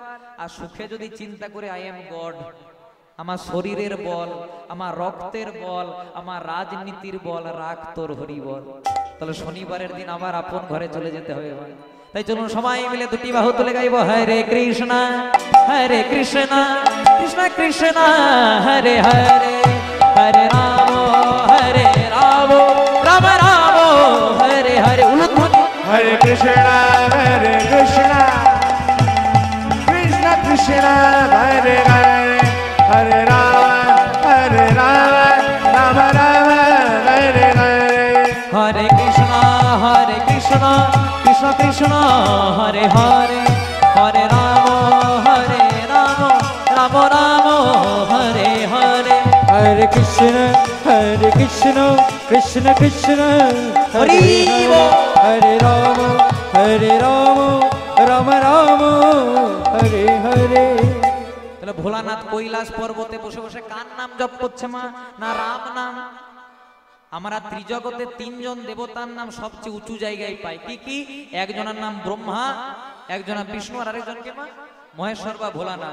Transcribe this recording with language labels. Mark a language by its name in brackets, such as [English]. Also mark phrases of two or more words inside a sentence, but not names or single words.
[Bangla] আর সুখে যদি চিন্তা করে [English] I am God, [Bangla] আমার শরীরের বল, আমার রক্তের বল, আমার রাজনীতির বল, রাখ তোর হরি বল, তাহলে শনিবারের দিন আবার আপন ঘরে চলে যেতে হবে। তাই চলুন সবাই মিলে দুটি বাহু তুলে গাইব [Sanskrit] হরে কৃষ্ণ কৃষ্ণ কৃষ্ণ হরে হরে হরে রাম রাম রাম হরে হরে [Bangla] উলুধ্বনি [Sanskrit] हरे कृष्ण हरे कृष्ण कृष्ण कृष्ण हरे हरे हरे राम राम राम हरे हरे. হরে কৃষ্ণ কৃষ্ণ কৃষ্ণ হরে হরে হরে রাম রাম রাম হরে হরে हरे कृष्ण कृष्ण कृष्ण हरे Hare हरे हरे राम राम राम हरे हरे. [Bangla] তাহলে ভোলানাথ কৈলাস পর্বতে বসে বসে কার নাম জপ করছে মা? না রাম নাম। আমরা ত্রিজগতে তিনজন দেবতার নাম সবচেয়ে উঁচু জায়গায় পাই। কি কি? একজনের নাম ব্রহ্মা, একজনের বিষ্ণু, আর আরেকজনকে মা মহেশ্বর বা ভোলানাথ।